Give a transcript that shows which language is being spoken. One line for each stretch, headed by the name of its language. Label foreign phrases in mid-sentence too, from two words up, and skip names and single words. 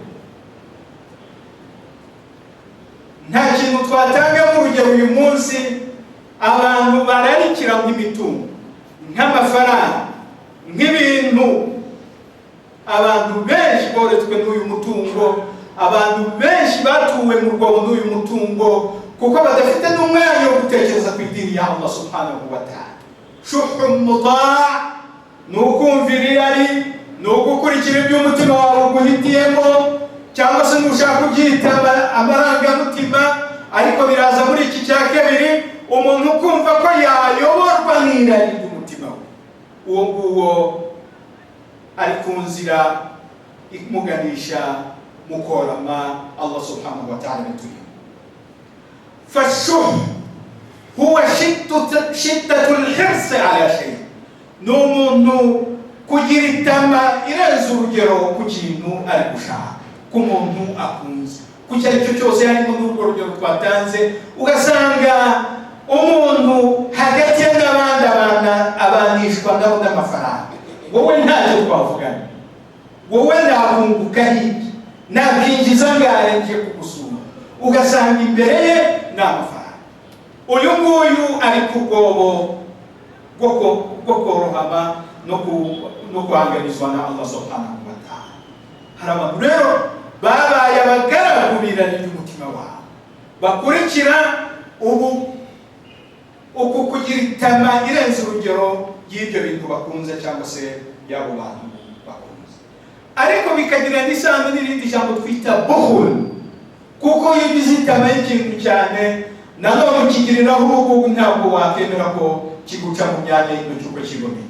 Kinyarwanda: Nta kintu twatanga mu rugero uyu munsi abantu bararikira nk'imitungo, nk'amafaranga, nk'ibintu. Abantu benshi boretswe n'uyu mutungo, abantu benshi batuwe mu rwobo n'uyu mutungo kuko badafite n'umwanya wo gutekereza ku idini ya
Arabic: الله سبحانه وتعالى. شح مطاع'
Kinyarwanda: ni ukumvira irari, ni ugukurikira ibyo umutima wawe uguhitiyemo, cyangwa se nushaka kubyita amarangamutima, ariko biraza muri iki cya kabiri, umuntu ukumva ko yayoborwa n'irari ry'umutima we, uwo nguwo ari ku nzira imuganisha mu korama
Arabic: الله سبحانه وتعالى
Kinyarwanda: bituye.
Arabic: فالشح هو شدة الحرص على شيء,
Kinyarwanda: ni umuntu kugira itama irenze urugero ku kintu ari gushaka, ku muntu akunze, ku icyo ari cyo cyose. harimo n'urwo rugero twatanze, ugasanga umuntu hagati ye n'abandi abanishwa nabo n'amafaranga. Wowe ntacyo twavugana, wowe ntabunguka hirya, ntabwinjiza ngahe nje kugusura, ugasanga imbere ye ni amafaranga. Uyu nguyu ari ku rwobo rwo korohama no guhanganizwa na
Arabic: الله سبحانه وتعالى.
Kinyarwanda: Hari abantu rero babaye abagaragu b'irari ry'umutima wabo, bakurikira uku kugira itama irenze urugero y'ibyo bintu bakunze cyangwa se y'abo bantu bakunze. Ariko bikagira n'isano n'irindi jambo twita buhul, kuko iyo ugize itama y'ikintu cyane nanone ukigiriraho ubugugu, ntabwo wakemera ko kiguca mu myanya y'intoki uko kiboneye.